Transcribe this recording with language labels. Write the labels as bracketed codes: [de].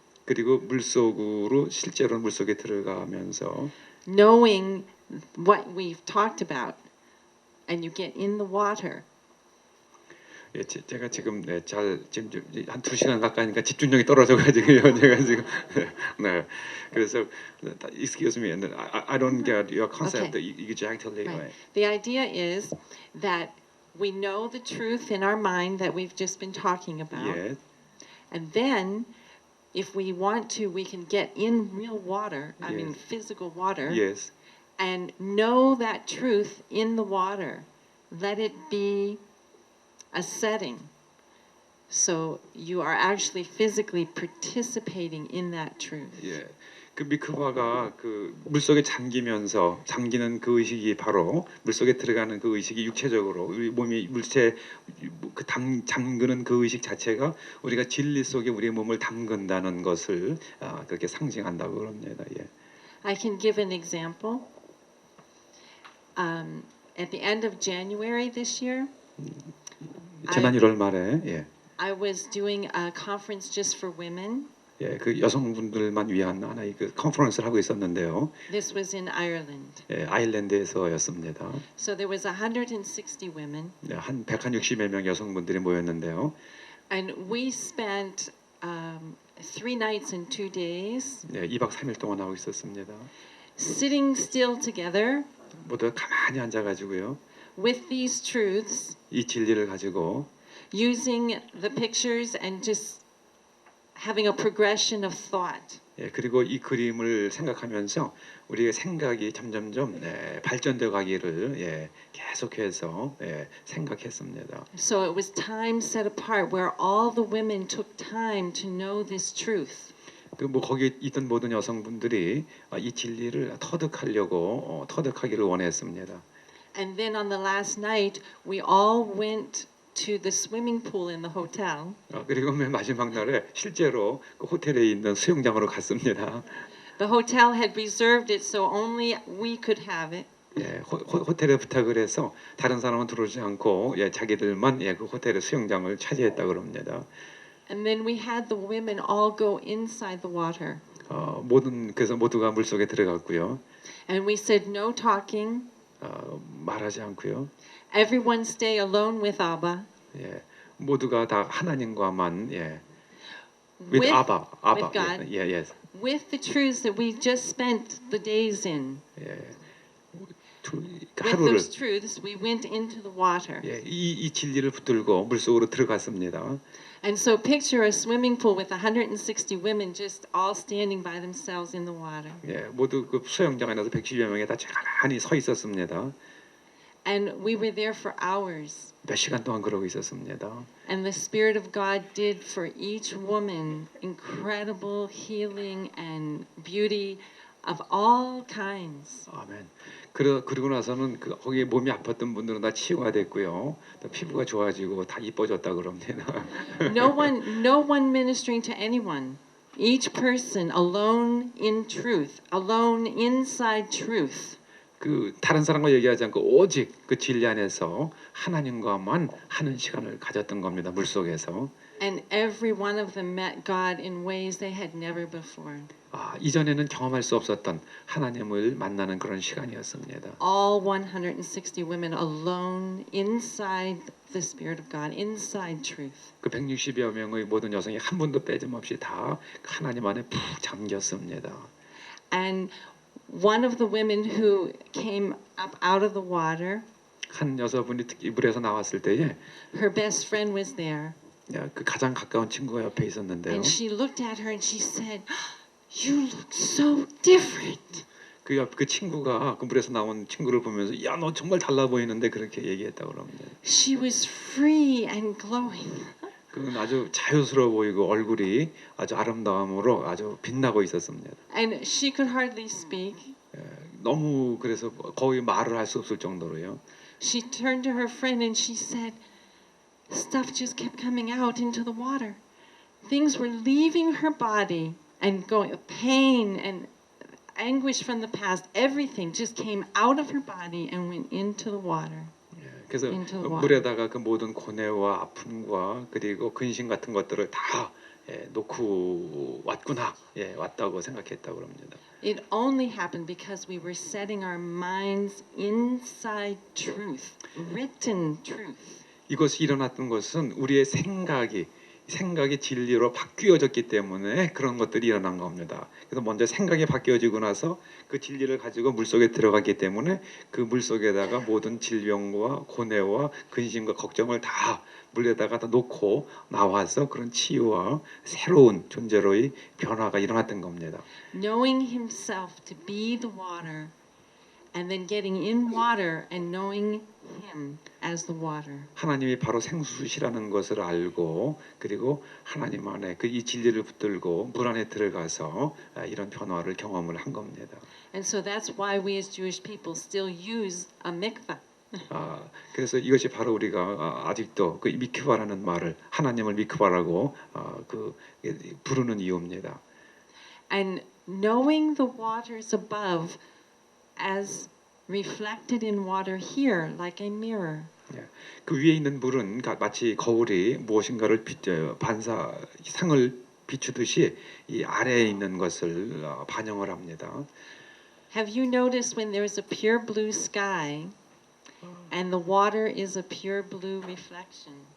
[ko] 그리고 물속으로 실제로 물속에 들어가면서. [en] Knowing what we've talked about, and you get in the water. [ko] 제가 지금 지금 한 2시간 가까이니까 집중력이 떨어져가지고요. 제가 지금 그래서 [en] excuse me, I don't get your concept exactly. Right. The idea is that we know the truth in our mind that we've just been talking about, and then if we want to, we can get in real water. I mean, physical water. Yes. And know that truth in the water. Let it be a setting. So you are actually physically participating in that truth. [ko] 그 미크바가 그 물속에 잠기는 그 의식이 바로 물속에 들어가는 그 의식이 육체적으로 우리 몸이 물체 그 잠그는 그 의식 자체가 우리가 진리 속에 우리의 몸을 담근다는 것을 그렇게 상징한다고 그럽니다. [en] I can give an example. At the end of January this year, [ko] 지난 1월 말에 [en] I was doing a conference just for women. [ko] 그 여성분들만 위한 하나의 그 컨퍼런스를 하고 있었는데요. [en] This was in Ireland. [ko] 아일랜드에서였습니다. [en] So there was 160 women. [ko] 한 160여 명 여성분들이 모였는데요. [en] And we spent 3 nights and 2 days. [ko] 2박 3일 동안 하고 있었습니다. [en] Sitting still together. [ko] 모두 가만히 앉아가지고요. [en] With these truths. [ko] 이 진리를 가지고. [en] Using the pictures and just having a progression of thought. [ko] 그리고 이 그림을 생각하면서 우리의 생각이 점점점 발전되어 가기를 계속해서 생각했습니다. [en] So it was time set apart where all the women took time to know this truth. [ko] 뭐 거기 있던 모든 여성분들이 이 진리를 터득하기를 원했습니다. [en] And then on the last night, we all went to the swimming pool in the hotel. [ko] 그리고 맨 마지막 날에 실제로 그 호텔에 있는 수영장으로 갔습니다. [en] The hotel had reserved it so only we could have it. [ko] 호텔에 부탁을 해서 다른 사람은 들어오지 않고 자기들만 그 호텔의 수영장을 차지했다 그럽니다. [en] And then we had the women all go inside the water. [ko] 그래서 모두가 물속에 들어갔고요. [en] And we said no talking. [ko] 말하지 않고요. [en] Everyone stay alone with Abba. [ko] 모두가 다 하나님과만 [en] with Abba, with God. Yes. With the truths that we just spent the days in. With those truths, we went into the water. [ko] 이 진리를 붙들고 물속으로 들어갔습니다. [en] And so picture a swimming pool with 160 women just all standing by themselves in the water. [ko] 모두 그 수영장 안에서 110여 명이 다 가만히 서 있었습니다. [en] And we were there for hours. [ko] 몇 시간 동안 그러고 있었습니다. [en] And the Spirit of God did for each woman incredible healing and beauty of all kinds. [ko] 아멘. 그러고 나서는 거기에 몸이 아팠던 분들은 다 치유가 됐고요. 또 피부가 좋아지고 다 이뻐졌다 그럽니다. [en] No one ministering to anyone. Each person alone in truth, alone inside truth. [ko] 그 다른 사람과 얘기하지 않고 오직 그 진리 안에서 하나님과만 하는 시간을 가졌던 겁니다. 물속에서. [en] And every one of them met God in ways they had never before. [ko] 이전에는 경험할 수 없었던 하나님을 만나는 그런 시간이었습니다. [en] All 160 women alone inside the Spirit of God, inside truth. [ko] 그 160여 명의 모든 여성이 한 분도 빼짐없이 다 하나님 안에 푹 잠겼습니다. [en] And one of the women who came up out of the water, [ko] 한 여자분이 특히 물에서 나왔을 때에 [en] her best friend was there. [ko] 그 가장 가까운 친구가 옆에 있었는데요. [en] And she looked at her and she said, "You look so different." [ko] 그 친구가 그 물에서 나온 친구를 보면서 야, 너 정말 달라 보이는데 그렇게 얘기했다고 그럽니다. [en] She was free and glowing. [ko] 그건 아주 자유스러워 보이고 얼굴이 아주 아름다움으로 아주 빛나고 있었습니다. [en] And she could hardly speak. [ko] 너무 그래서 거의 말을 할 수 없을 정도로요. [en] She turned to her friend and she said, stuff just kept coming out into the water. Things were leaving her body and going, pain and anguish from the past, everything just came out of her body and went into the water. [ko] 그래서 물에다가 그 모든 고뇌와 아픔과 그리고 근심 같은 것들을 다 놓고 왔구나, 왔다고 생각했다고 그럽니다. [en] It only happened because we were setting our minds inside truth, written truth. [ko] 이것이 일어났던 것은 우리의 생각이 진리로 바뀌어졌기 때문에 그런 것들이 일어난 겁니다. 그래서 먼저 생각이 바뀌어지고 나서 그 진리를 가지고 물속에 들어갔기 때문에 그 물속에다가 모든 질병과 고뇌와 근심과 걱정을 다 물에다가 다 놓고 나와서 그런 치유와 새로운 존재로의 변화가 일어났던 겁니다. [en] Knowing himself to be the water and then getting in water and knowing him as the water. [ko] 하나님이 바로 생수시라는 것을 알고 그리고 하나님 안에 그 이 진리를 붙들고 물 안에 들어가서 이런 변화를 경험을 한 겁니다. [en] And so that's why we as Jewish people still use a mikvah. [ko] 그래서 이것이 바로 우리가 아직도 그 미크바라는 말을 하나님을 미크바라고 부르는 이유입니다. [en] And knowing the waters above as reflected in water here like a mirror. [ko] 그 위에 있는 물은 마치 거울이 무엇인가를 상을 비추듯이 이 아래에 있는 것을 반영을 합니다. [en] Have you noticed when there is a pure blue sky and the water is a pure blue reflection?